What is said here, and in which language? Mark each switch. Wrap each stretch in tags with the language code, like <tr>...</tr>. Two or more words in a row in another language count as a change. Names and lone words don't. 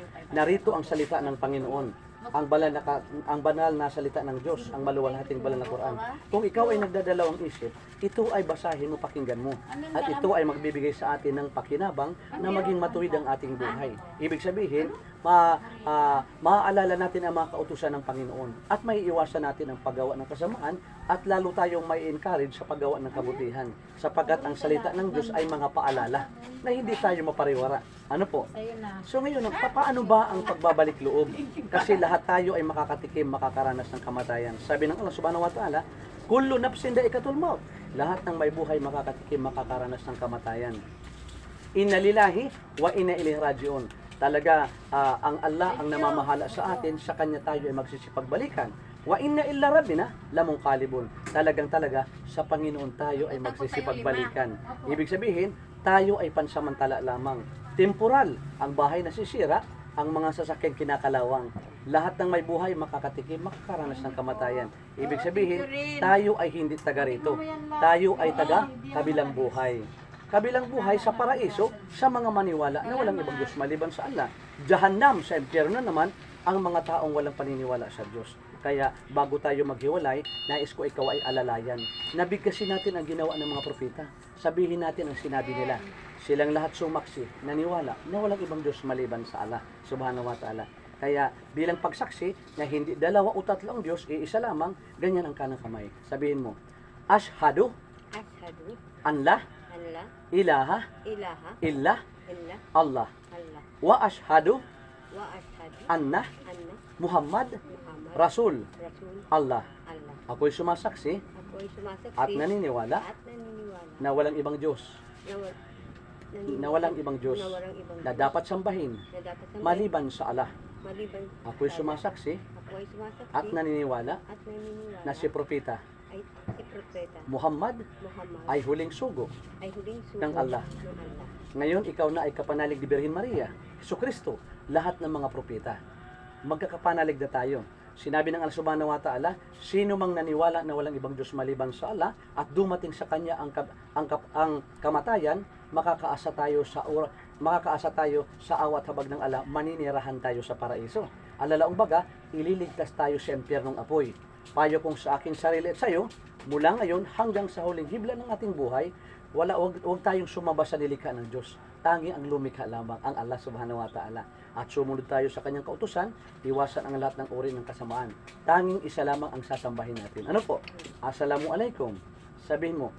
<tl>Narito ang salita ng Panginoon. Ang banal na salita ng Diyos, ang maluwalhating banal na Quran. Kung ikaw ay nagdadalawang isip, ito ay basahin mo, pakinggan mo. At ito ay magbibigay sa atin ng pakinabang na maging matuwid ang ating buhay. Ibig sabihin, maaalala natin ang mga kautusan ng Panginoon at may iwasan natin ang paggawa ng kasamaan at lalo tayong may encourage sa paggawa ng kabutihan sapagkat ang salita ng Diyos ay mga paalala na hindi tayo mapariwara. Ano po? So ngayon, paano ba ang pagbabalik loob? Kasi lahat tayo ay makakatikim, makakaranas ng kamatayan. Sabi ng</tl> <ar>الله سبحانه وتعالى، كل نفس ذائقة الموت.</ar> <tl>Lahat ng may buhay makakatikim, makakaranas ng kamatayan.</tl> <ar>إنا لله وإنا إليه راجعون.</ar> <tl>Talaga, ang Allah ang namamahala sa atin, sa Kanya tayo ay magsisipagbalikan.</tl> <ar>وإنا إلى ربنا لمنقلبون.</ar> <tl>Talaga, sa Panginoon tayo ay magsisipagbalikan. Ibig sabihin, tayo ay pansamantala lamang. Temporal, ang bahay nasisira, ang mga sasakyan kinakalawang. Lahat ng may buhay makakatikim, makakaranas ng kamatayan. Ibig sabihin, tayo ay hindi taga rito. Tayo ay taga kabilang buhay. Kabilang buhay sa paraiso sa mga maniwala na walang ibang Diyos maliban sa Allah. Jahannam sa impyerno naman ang mga taong walang paniniwala sa Diyos. Kaya bago tayo maghiwalay, nais ko ikaw ay alalayan. Nabigkasin natin ang ginawa ng mga propeta. Sabihin natin ang sinabi nila. Silang lahat sumaksi, naniwala na walang ibang Diyos maliban sa</tl> <ar>الله سبحانه وتعالى.</ar> <tl>Kaya bilang pagsaksi na hindi dalawa o tatlo ang Diyos, iisa lamang, ganyan ang kanang kamay. Sabihin mo,</tl> <ar>Ashhadu Ashhadu أن لا أن لا ilaha ilaha illa illa Allah Allah وأشهد وأشهد anna anna Muhammad Muhammad Rasul Rasul Allah. Allah.</ar> <tl>Ako'y sumasaksi Ako'y sumasaksi at naniniwala at naniniwala na walang ibang Diyos, na walang ibang Diyos na walang ibang na Diyos dapat sambahin na dapat sambahin maliban sa Allah. maliban Ako'y sa Allah. sumasaksi Ako'y sumasaksi at naniniwala at naniniwala na si propeta ay si propeta Muhammad Muhammad ay huling sugo. ay huling sugo ng Allah. ng Allah. Ngayon, ikaw na ay kapanalig ni Birhen Maria, Jesucristo, lahat ng mga propeta. Magkakapanalig na tayo. Sinabi ng</tl> <ar>الله سبحانه وتعالى,</ar> <tl>sino mang naniwala na walang ibang Diyos maliban sa Allah at dumating sa Kanya ang kamatayan, makakaasa tayo sa awat habag ng Allah, maninirahan tayo sa paraiso. Alalaong baga, ililigtas tayo sa impyernong apoy. Payo kong sa aking sarili at sa iyo, mula ngayon hanggang sa huling hibla ng ating buhay, wag tayong sumamba sa nilikha ng Diyos. Tanging ang lumikha lamang, ang</tl> <ar>الله سبحانه وتعالى.</ar> <tl>At sumunod tayo sa kanyang kautusan, iwasan ang lahat ng uri ng kasamaan. Tanging isa lamang ang sasambahin natin. Ano po? Assalamualaikum. Sabihin mo.</tl>